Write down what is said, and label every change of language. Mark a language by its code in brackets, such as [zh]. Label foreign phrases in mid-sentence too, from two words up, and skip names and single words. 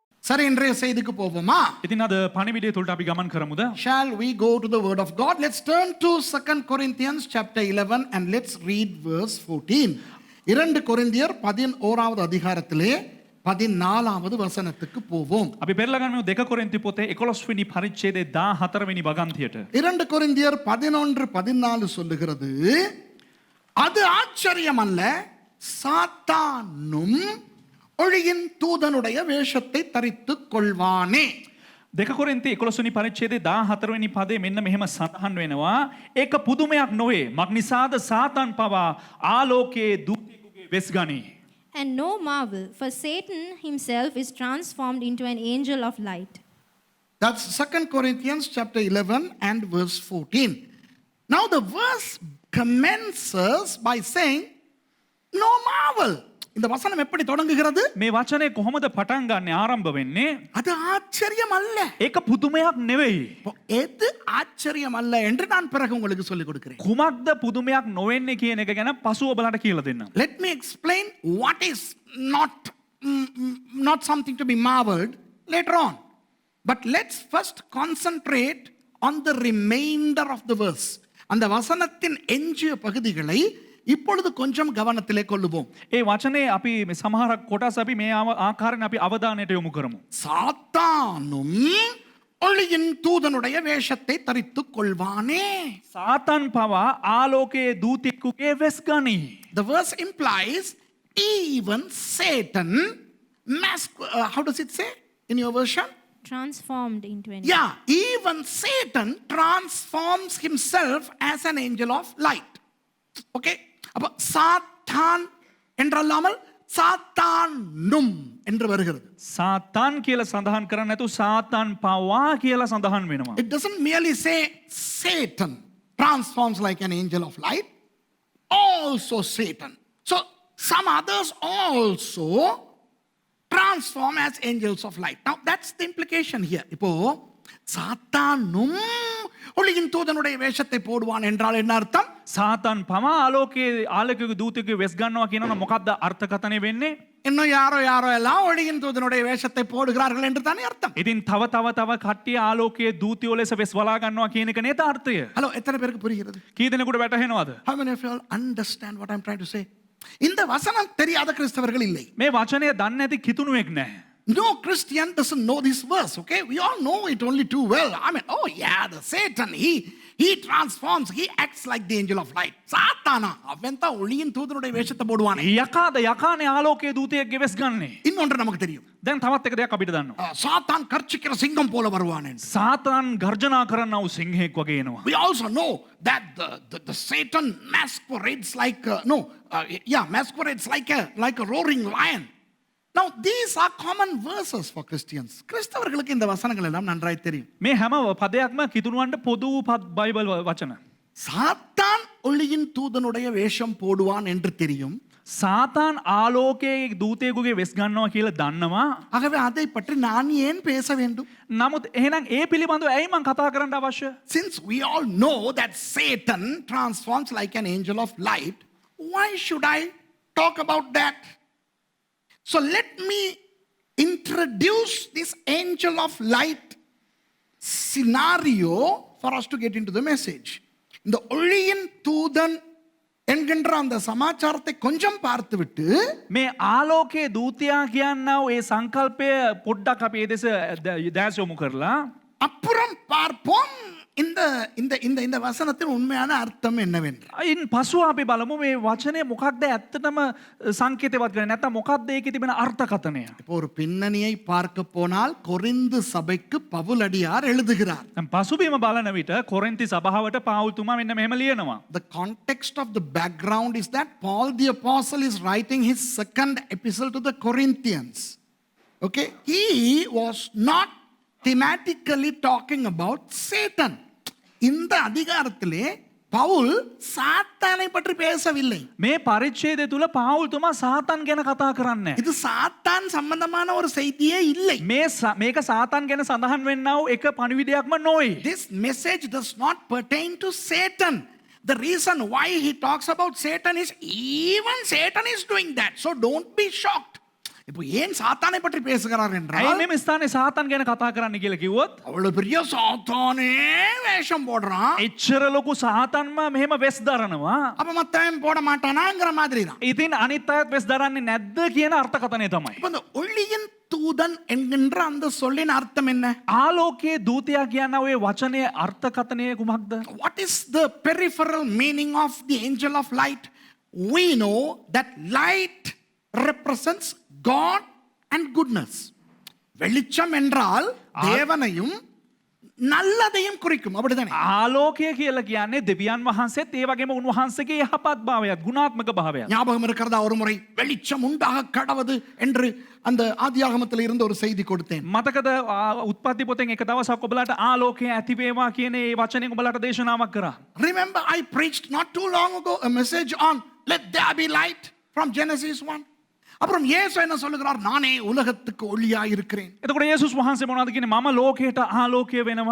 [ta] சரி, இன்றைய செய்திக்கு போவோமா? [si] ඉතින් අද පණිවිඩය තුළට අපි ගමන් කරමුද? [en] Shall we go to the word of God? Let's turn to 2 Corinthians chapter 11 and let's read verse 14. [ta] 2 கொரிந்தியர் 11வது அதிகாரத்திலே 14வது வசனத்துக்கு போவோம். [si] අපි පෙරලා ගන්න 2 කොරින්ති පොතේ 11 වෙනි පරිච්ඡේදයේ 14 වෙනි වගන්තියට. [ta] 2 கொரிந்தியர் 11:14 சொல்லுகிறது, அது ஆச்சரியம் அல்ல, சாத்தானும் ஒளியின் தூதனுடைய வேஷத்தை தரித்துக் கொள்வானே. [si] 2 කොරින්ති 11 වෙනි පරිච්ඡේදයේ 14 වෙනි පදයේ මෙන්න මෙහෙම සඳහන් වෙනවා. ඒක පුදුමයක් නොවේ. මක්නිසාද සාතන් පවා ආලෝකයේ දූතයෙකුගේ වෙස් ගනී. [en] And no marvel, for Satan himself is transformed into an angel of light. That's 2 Corinthians chapter 11 and verse 14. Now the verse commences by saying, no marvel. [ta] இந்த வசனம் எப்படி தொடங்குகிறது? [si] මේ වචනේ කොහොමද පටන් ගන්න ආරම්භ වෙන්නේ? [ta] அது ஆச்சரியம் அல்ல. [si] ඒක පුදුමයක් නෙවෙයි. [ta] எது ஆச்சரியம் அல்ல என்று நான் பிறகு உங்களுக்கு சொல்லிக் கொடுக்கிறேன். [si] කුමක්ද පුදුමයක් නොවෙන්නේ කියන එක ගැන පසුව ඔබලට කියලා දෙන්නම්. [en] Let me explain what is not something to be marveled later on. But let's first concentrate on the remainder of the verse. [ta] அந்த வசனத்தின் எஞ்சிய பகுதிகளை இப்பொழுது கொஞ்சம் கவனத்திலே கொள்ளுவோம். [si] ඒ වචනේ අපි මේ සමහරක් කොටස් අපි මේ ආකාරයෙන් අපි අවධානයට යොමු කරමු. [ta] சாத்தானும் ஒளியின் தூதனுடைய வேஷத்தை தரித்துக் கொள்வானே. [si] සාතන් පවා ආලෝකයේ දූතෙකුගේ වෙස් ගනී. [en] The verse implies even Satan how does it say in your version? Transformed into an Yeah, even Satan transforms himself as an angel of light. Okay? [ta] அப்ப சாத்தான் என்றல்லாமல் சாத்தானும் என்று வருகிறது. [si] සාතන් කියලා සඳහන් කරන්නේ නැතු සාතන් පවා කියලා සඳහන් වෙනවා. [en] It doesn't merely say Satan transforms like an angel of light, also Satan. So some others also transform as angels of light. Now that's the implication here. [ta] இப்போ சாத்தானும் ஒளியின் தூதனுடைய வேஷத்தை போடுவான் என்றால் என்ன அர்த்தம்? [si] සාතන් පවා ආලෝකයේ ආලෝකයේ දූතෙකුගේ වෙස් ගන්නවා කියනවා මොකක්ද අර්ථකථනය වෙන්නේ? [ta] இன்னும் யாரோ எல்லாம் ஒளியின் தூதனுடைய வேஷத்தை போடுகிறார்கள் என்று தானே அர்த்தம். [si] ඉතින් තව කට්ටිය ආලෝකයේ දූතයෝ ලෙස වෙස් වලා ගන්නවා කියන එක නේද අර්ථය? [ta] ஹலோ, எத்தனை பேருக்கு புரிகிறது? [si] කී දෙනෙකුට වැටහෙනවද? [en] How many of you all understand what I'm trying to say? [ta] இந்த வசனம் தெரியாத கிறிஸ்தவர்கள் இல்லை. [si] මේ වචනය දන්නේ නැති කිතුණුවෙක් නැහැ. [en] No Christian doesn't know this verse, okay? We all know it only too well. I mean, oh yeah, the Satan, he transforms, he acts like the angel of light. [ta] சாத்தானா அவன் தான் ஒளியின் தூதனுடைய வேஷத்தை போடுவானே. [si] යකානේ ආලෝකයේ දූතයෙක්ගේ වෙස් ගන්නේ. [ta] இன்னொன்று நமக்கு தெரியும். [si] දැන් තවත් එක දෙයක් අපිට දන්නවා. [ta] சாத்தான் கர்ச்சிக்கிற சிங்கம் போல வருவான் என்று. [si] සාතන් ගර්ජනා කරන්නා වූ සිංහෙක් වගේ එනවා. [en] We also know that the Satan masquerades masquerades like a roaring lion. Now these are common verses for Christians. [ta] கிறிஸ்தவர்களுக்கு இந்த வசனங்கள் எல்லாம் நன்றாய் தெரியும். [si] මේ හැම පදයක්ම කිතුණුවන්ට පොදු බයිබල් වචන. [ta] சாத்தான் ஒளியின் தூதனுடைய வேஷம் போடுவான் என்று தெரியும். [si] සාතන් ආලෝකයේ දූතයෙකුගේ වෙස් ගන්නවා කියලා දන්නවා. [ta] ஆகவே அதை பற்றி நான் ஏன் பேச வேண்டும்? [si] නමුත් එහෙනම් ඒ පිළිබඳව ඇයි මං කතා කරන්න අවශ්‍ය? [en] Since we all know that Satan transforms like an angel of light, why should I talk about that? So let me introduce this angel of light scenario for us to get into the message. [ta] இந்த ஒளியின் தூதன் என்கின்ற அந்த சமாச்சாரத்தை கொஞ்சம் பார்த்துவிட்டு [si] මේ ආලෝකයේ දූතයා කියනවා ඒ සංකල්පය පොඩ්ඩක් අපි ඒ දෙස දැස යොමු කරලා [ta] அப்புறம் பார்ப்போம் இந்த இந்த இந்த இந்த வசனத்தின் உண்மையான அர்த்தம் என்னவென்று. [si] ඉන් පසුව අපි බලමු මේ වචනේ මොකක්ද ඇත්තටම සංකේතවත් කරන්නේ නැත්නම් මොකක්ද ඒකේ තිබෙන අර්ථකථනය. [ta] இப்போ ஒரு பின்னணியை பார்க்க போனால் கொரிந்து சபைக்கு பவுலடியார் எழுதுகிறார். [si] දැන් පසුබිම බලන විට කොරින්ති සභාවට පාවුල්තුමා මෙන්න මෙහෙම ලියනවා. [en] The context of the background is that Paul the apostle is writing his second epistle to the Corinthians. Okay, he was not thematically talking about Satan. [ta] இந்த அதிகாரத்திலே பவுல் சாத்தானை பற்றி பேசவில்லை. [si] මේ පරිච්ඡේදය තුල පාවුල්තුමා සාතන් ගැන කතා කරන්නේ. [ta] இது சாத்தான் சம்பந்தமான ஒரு செய்தியே இல்லை. [si] මේක සාතන් ගැන සඳහන් වෙන්නා වූ එක පණිවිඩයක්ම නොවේ. [en] This message does not pertain to Satan. The reason why he talks about Satan is even Satan is doing that. So don't be shocked. [ta] இப்போ ஏன் சாத்தானை பற்றி பேசுகிறார் [si] ඇයි [ta] என்றால் [si] මෙම ස්ථානයේ සාතන් ගැන කතා කරන්න කියලා කිව්වොත් [ta] அவ்வளவு பெரிய சாத்தானே வேஷம் போடுறான். [si] එච්චර ලොකු සාතන්ම මෙහෙම වෙස් දරනවා. [ta] அப்ப மத்தவன் போட மாட்டானாங்கிற மாதிரி தான். [si] ඉතින් අනිත් අයත් වෙස් දරන්නේ නැද්ද කියන අර්ථකථනය තමයි. [ta] இப்ப இந்த ஒளியின் தூதன் என்கின்ற அந்த சொல்லின் அர்த்தம் என்ன? [si] ආලෝකයේ දූතයා කියන ඔය වචනයේ අර්ථකථනය කුමක්ද? [en] What is the peripheral meaning of the angel of light? We know that light represents God and goodness. [ta] வெளிச்சம் என்றால் தேவனையும் நல்லதையும் குறிக்கும். அப்படிதானே? [si] ආලෝකය කියලා කියන්නේ දෙවියන් වහන්සේත් ඒ වගේම උන්වහන්සේගේ යහපත් භාවයත් ගුණාත්මක භාවයත්. [ta] ஞாபகம் இருக்கிறதா ஒரு முறை வெளிச்சம் உண்டாக கடவது என்று அந்த ஆதியாகமத்தில் இருந்து ஒரு செய்தி கொடுத்தேன். [si] මතකද උත්පත්ති පොතෙන් එක දවසක් ඔබලාට ආලෝකය ඇති වේවා කියන ඒ වචනයෙන් ඔබලාට දේශනාවක් කරා. [en] Remember, I preached not too long ago a message on let there be light from Genesis 1. [ta] அப்புறம் இயேசு என்ன சொல்லுகிறார்? நானே உலகத்துக்கு ஒளியா இருக்கிறேன். [si] එතකොට යේසුස් වහන්සේ මොනවද කියන්නේ? මම ලෝකයට ආලෝකය වෙනවා.